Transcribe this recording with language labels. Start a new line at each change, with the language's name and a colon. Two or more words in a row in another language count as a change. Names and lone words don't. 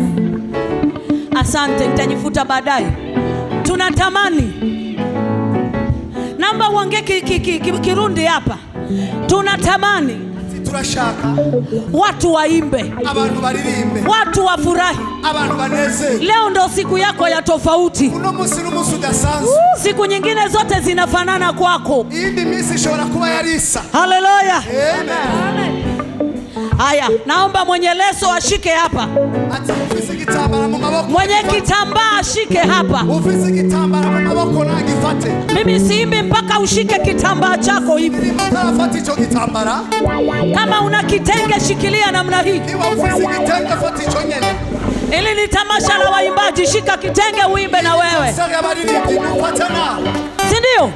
Swahili: Asante, nitajifuta baadaye. Tunatamani, namba uongee Kirundi hapa. Tunatamani
Rundi: turashaka
Swahili: watu waimbe,
Rundi: abantu baririmbe,
Swahili: watu wafurahi,
Rundi: abantu baneze.
Swahili: Leo ndo siku yako ya tofauti.
Rundi: Uno musi n'umusi udasanzwe.
Swahili: Siku nyingine zote zinafanana kwako.
Rundi: Indi misi ishobora kuba yarisa. Haleluya. Amen.
Swahili: Haya, naomba mwenye leso ashike hapa.
Rundi: Ufise kitambara mu maboko.
Swahili: Mwenye kitambaa ashike hapa.
Rundi: Ufise kitambara mu maboko na gifate.
Swahili: Mimi siimbi mpaka ushike kitambaa chako hivi. Mtafati hicho kitambara. Kama una kitenge shikilia namna hii.
Rundi: Kiwa ufise kitenge fati hicho nyene.
Swahili: Ili ni tamasha la waimbaji, shika kitenge uimbe na wewe. Sasa baridi mfatana. Si ndio?